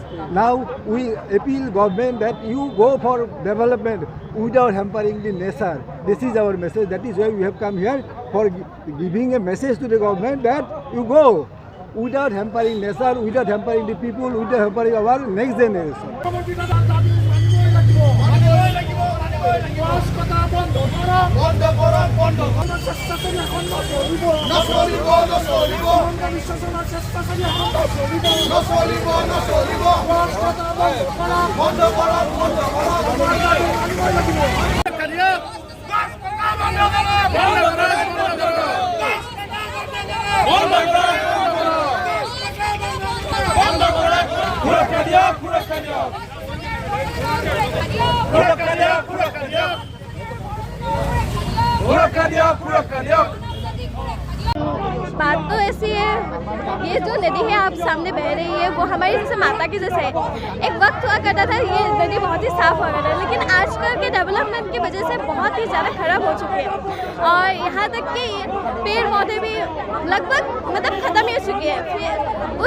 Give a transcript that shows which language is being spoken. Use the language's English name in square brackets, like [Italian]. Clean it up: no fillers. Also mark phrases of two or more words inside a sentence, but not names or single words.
[English] Now we appeal government that you go for development without hampering the nature. This is our message. That is why we have come here, for giving a message to the government that you go without hampering nature, without hampering the people, without hampering our next generation. [Bangla] কথা বন্ধ করো বন্ধ করো বন্ধ করো [Assamese] স্বেচ্ছাসেবী এখন নচলিব নচলিব নচলিব বিশ্বাসনা স্বেচ্ছাসেবী এখন নচলিব নচলিব নচলিব [Bangla] কথা বন্ধ করো বন্ধ করো বন্ধ করো [Assamese] সুরক্ষা দিয়ক সুরক্ষা দিয়ক [Hindi] बात तो ऐसी है, ये जो नदी है आप सामने बह रही है वो हमारी जैसे माता की जैसे है। एक वक्त हुआ करता था ये नदी बहुत ही साफ हो गया था, लेकिन आजकल के डेवलपमेंट की वजह से बहुत ही ज़्यादा खराब हो चुकी है और यहाँ तक कि पेड़ पौधे भी लगभग ख़त्म ही हो चुकी है।